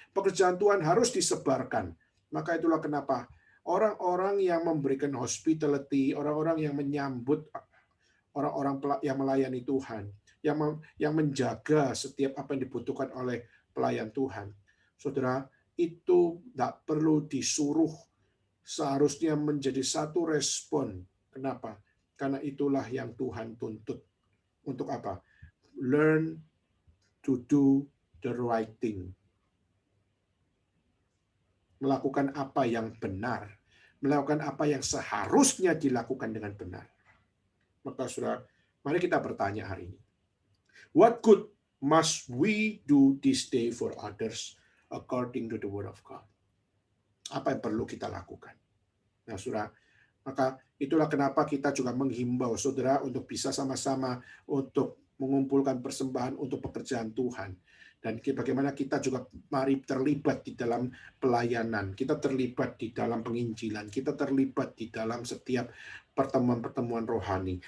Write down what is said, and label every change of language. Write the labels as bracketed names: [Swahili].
[Indonesian] Pekerjaan Tuhan harus disebarkan. Maka itulah kenapa orang-orang yang memberikan hospitality, orang-orang yang menyambut orang-orang yang melayani Tuhan, yang menjaga setiap apa yang dibutuhkan oleh pelayan Tuhan. Saudara, itu tidak perlu disuruh, seharusnya menjadi satu respon. Kenapa? Karena itulah yang Tuhan tuntut. Untuk apa? [English] Learn to do the right thing. [Indonesian] Melakukan apa yang benar. Melakukan apa yang seharusnya dilakukan dengan benar. Maka saudara, mari kita bertanya hari ini. [English] What good must we do this day for others according to the word of God? [Indonesian] Apa yang perlu kita lakukan? Nah, saudara, maka itulah kenapa kita juga menghimbau saudara untuk bisa sama-sama untuk mengumpulkan persembahan untuk pekerjaan Tuhan. Dan bagaimana kita juga mari terlibat di dalam pelayanan, kita terlibat di dalam penginjilan, kita terlibat di dalam setiap pertemuan-pertemuan rohani.